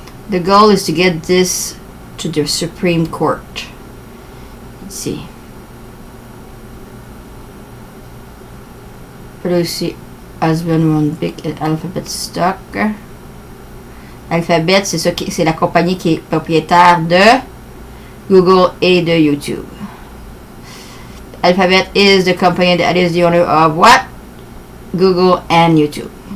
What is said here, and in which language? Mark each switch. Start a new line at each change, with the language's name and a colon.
English: The goal is to get this to the Supreme Court. Let's see. Pelosi husband won big Alphabet stock.
French: Alphabet, c'est ça c'est la compagnie qui est propriétaire de Google et de YouTube.
English: Alphabet is the company that is the owner of what? Google and YouTube.